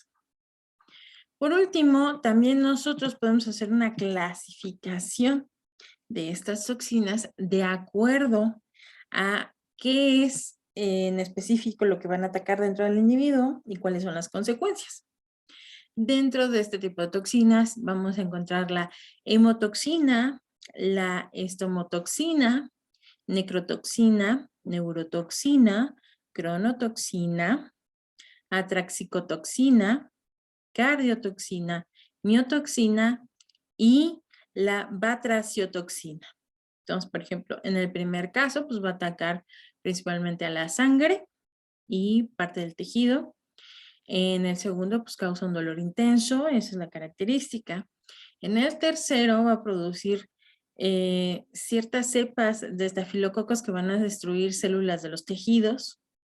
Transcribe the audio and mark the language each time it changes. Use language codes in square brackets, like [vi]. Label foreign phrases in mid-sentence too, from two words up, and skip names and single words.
[es] Por último, también nosotros podemos hacer una clasificación de estas toxinas de acuerdo a qué es en específico lo que van a atacar dentro del individuo y cuáles son las consecuencias. Dentro de este tipo de toxinas vamos a encontrar la hemotoxina, la estomotoxina, necrotoxina, neurotoxina, cronotoxina, atraxicotoxina, cardiotoxina, miotoxina y la batraciotoxina. Entonces, por ejemplo, en el primer caso, pues va a atacar principalmente a la sangre y parte del tejido. En el segundo, pues causa un dolor intenso, esa es la característica. En el tercero va a producir ciertas cepas de estafilococos que van a destruir células de los tejidos.